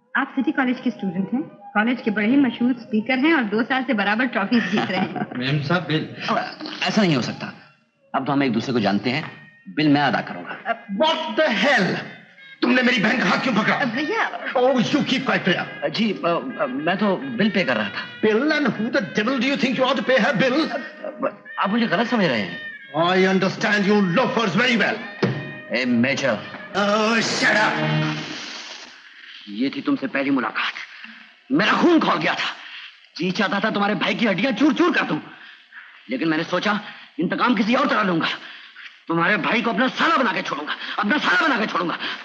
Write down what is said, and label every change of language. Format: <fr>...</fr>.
<hi>आप city college के student हैं, कॉलेज के बड़े ही मशहूर स्पीकर हैं और 2 साल से बराबर ट्रॉफी जीत रहे हैं। मैम साहब बिल। ऐसा नहीं हो सकता। अब तो हम एक दूसरे को जानते हैं। बिल मैं अदा करूंगा।</hi> <en>What the hell?</en> <hi>तुमने मेरी बहन का हाथ क्यों पकड़ा? भैया</hi> <en>Oh, you keep quiet, Priya.</en> <hi>जी मैं तो बिल पे कर रहा था।</hi> <en>Bill, and who the devil do you think you ought to pay her, Bill?</en> <hi>आप मुझे गलत समझ रहे हैं।</hi> <en>I understand you loafers very well.</en> <hi>A major.</hi> <en>Oh, shut up.</en> <hi>ये थी तुमसे पहली मुलाकात। मेरा खून खौल गया था। जी चाहता था तुम्हारे भाई की हड्डियां चूर चूर कर दूं, लेकिन मैंने सोचा इंतकाम किसी और तरह लूंगा। तुम्हारे भाई को अपना साला बना के छोड़ूंगा, अपना साला बना के छोड़ूंगा।</hi>